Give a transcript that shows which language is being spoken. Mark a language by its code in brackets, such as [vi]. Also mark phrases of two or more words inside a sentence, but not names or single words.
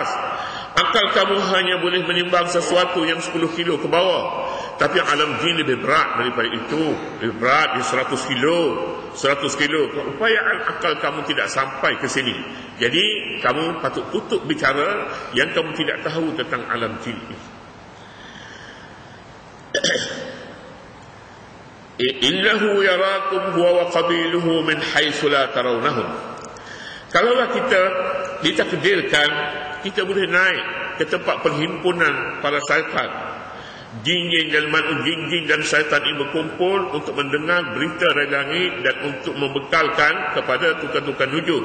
[ms] Akal kamu hanya boleh menimbang sesuatu yang 10 kilo ke bawah. Tapi alam jin lebih berat daripada itu. Lebih berat di 100 kilo. 100 kilo. Keupayaan akal kamu tidak sampai ke sini. Jadi kamu patut tutup bicara yang kamu tidak tahu tentang alam jin ini. [ar] إنه يراكم هو وقبيله من حيث لا ترونهم. [ms] Kalaulah kita ditakdirkan kita boleh naik ke tempat perhimpunan para syaitan, jin-jin dan syaitan ini berkumpul untuk mendengar berita dari langit dan untuk membekalkan kepada tukar-tukar nujum.